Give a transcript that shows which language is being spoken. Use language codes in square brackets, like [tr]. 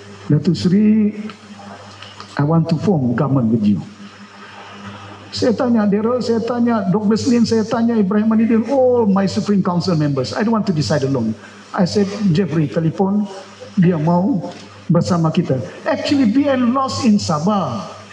[en] Datuk Seri, I want to form government with you. [ms] Saya tanya Daryl, saya tanya Dr. [en] Beslin, [ms] saya tanya [en] Ibrahim Manidin, all my Supreme Council members. I don't want to decide alone. I said, Jeffrey, [ms] telepon, dia mau bersama kita. [en] Actually, BN lost in Sabah.